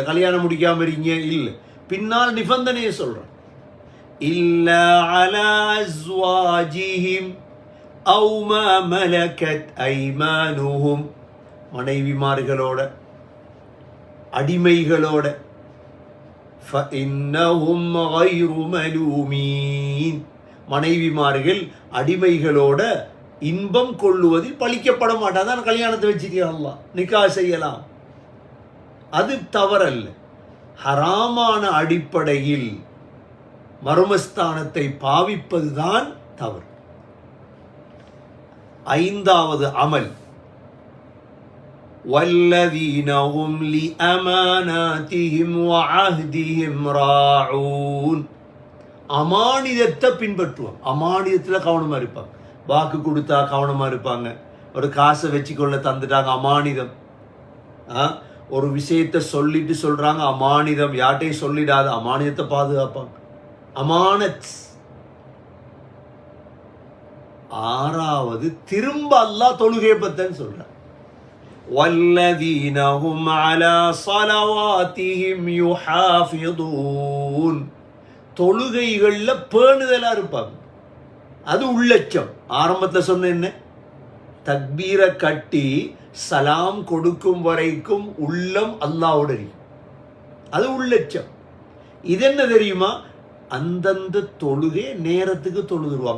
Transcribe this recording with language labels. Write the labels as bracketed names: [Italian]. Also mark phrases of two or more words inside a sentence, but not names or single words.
[Tamil] கல்யாணம் முடிக்காம இருக்கீங்க இல்லை, பின்னால் நிபந்தனையை சொல்றான். [Arabic] إلا على أزواجهم أو ما ملكت أيمانهم, [Tamil] மனைவிமார்களோட அடிமைகளோட [Arabic] فَإِنَّهُمْ غَيْرُ مَلُومِينَ [Tamil] மனைவிமார்கள் அடிமைகளோட இன்பம் கொள்ளுவதில் பழிக்கப்பட மாட்டான். தான் கல்யாணத்தை வச்சுக்கலாம், அல்லாஹ் நிக்கா செய்யலாம், அது தவறல்ல. ஹராமான அடிப்படையில் மர்மஸ்தானத்தை பாவிப்பதுதான் தவறு. 5வது அமல் [Arabic] وَالَّذِينَ هُمْ لِأَمَانَاتِهِمْ وَعَهْدِهِمْ رَاعُونَ [Tamil] அமானிதத்தை பின்பற்றுவாங்க. அமானிதத்தில் கவனமாக இருப்பாங்க. வாக்கு கொடுத்தா கவனமாக இருப்பாங்க. ஒரு காசை வச்சுக்கொள்ள தந்துட்டாங்க, அமானிதம். ஒரு விஷயத்தை சொல்லிட்டு சொல்றாங்க, அமானிதம். யார்ட்டையும் சொல்லிடாத, அமானிதத்தை பாதுகாப்பாங்க. அமானத். 6வது திரும்ப அல்லாஹ் தொழுகை பத்தன்னு சொல்றான். [Arabic] وَالَّذِينَ هُمْ عَلَى صَلَوَاتِهِمْ يُحَافِظُونَ [Tamil] தொழுகைகள்ல பேணுதலா இருப்பாங்க. அது உள்ளச்சம். ஆரம்பத்தில் சொன்ன என்ன, தக்பீரை கட்டி சலாம் கொடுக்கும் வரைக்கும் உள்ளம் அல்லாஹ்வோட இருக்கும். அது உள்ளச்சம். இது என்ன தெரியுமா, அந்தந்த தொழுகை நேரத்துக்கு தொழுதுருவாங்க.